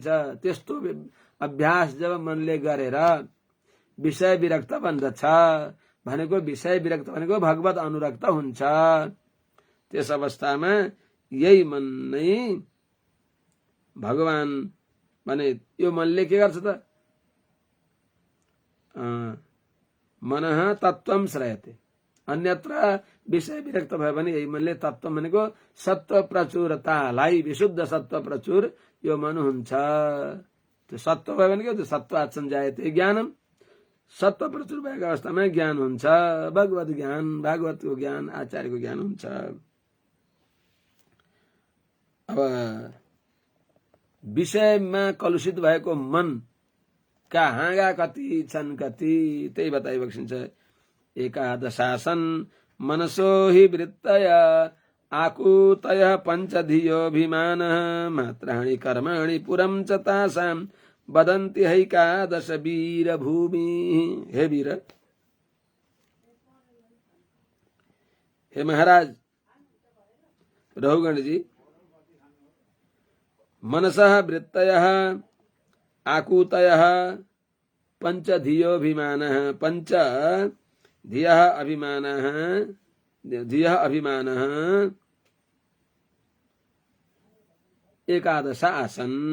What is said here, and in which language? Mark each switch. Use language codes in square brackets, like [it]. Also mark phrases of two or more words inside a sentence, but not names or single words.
[ne] त्यस्तो अभ्यास जब मनले गरेर विषय विरक्त बन्दछ भनेको, विषय विरक्त भनेको भगवत अनुरक्त हुन्छ। त्यस अवस्थामा यही मन नै भगवान भने यो मनले के गर्छ त, [sa] मनः तत्त्वम श्रयते, [ne] अन्यत्र विषय विरक्त भयो भने यही मनले तत्त्व भनेको सत्व प्रचुरतालाई, विशुद्ध सत्व प्रचुर यो मन हुन्छ। त्यो सत्व भयो भने त्यो [sa] सत्वात् सञ्जायते ज्ञानम, [ne] सत्व प्रचुर भएको अवस्थामा ज्ञान हुन्छ, भगवत ज्ञान, भागवतको ज्ञान, आचार्यको ज्ञान हुन्छ। अब विषयमा कलुषित भएको मन का हाँगा कति छन् कति, त्यही बताइबक्सिन्छ। [sa] एकादशासन मनसो हि वृत्तय आकुतय पञ्चधियोभिमान, मात्राणि कर्माणि पुरं च तासां वदन्ति हैकादश वीर भूमि। हे वीर, हे महाराज रघुगण जी, मनसः वृत्तयः आकुतयः पञ्चधियोभिमानः, पंच धियः अभिमानः, धियः अभिमानः एकादश आसन।